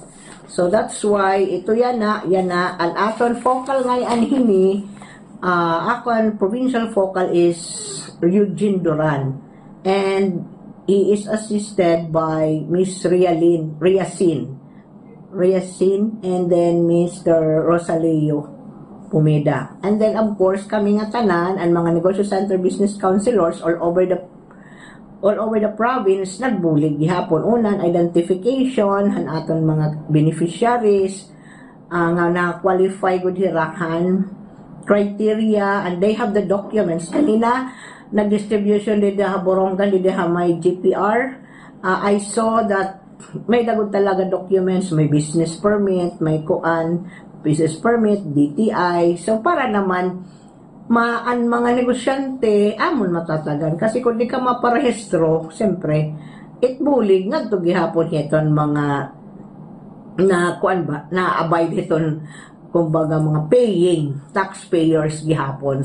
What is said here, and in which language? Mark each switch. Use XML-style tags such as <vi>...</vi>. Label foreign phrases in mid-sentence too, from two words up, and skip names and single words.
<en>So that's why</en> <war>ito yan na ang aton focal ngayon hini akon</war> <en>provincial focal is Eugene Duran and he is assisted by Miss Riasin and then Mr.</en> <war>Rosaleo Pumeda.</war> <en>And then of course</en> <war>kami nga tanan ang mga negosyo center</war> <en>business councilors all over the province</en> <war>nagbulig gihapon unan identification han aton mga beneficiaries nga na-qualify gud hirahan criteria</war> <en>and they have the documents.</en> <war>Kanina nag-distribution dito ha Borongan dito ha may GPR.</war> <en>I saw that</en> <war>may dagod talaga</war> <en>documents, may business permit, may business permit, DTI.</en> <war>So para naman mga negosyante amon matatagan kasi kung di ka maparehistro siyempre itbulig ngadto gihapon hiton mga na abide hiton kumbaga mga paying taxpayers gihapon.</war>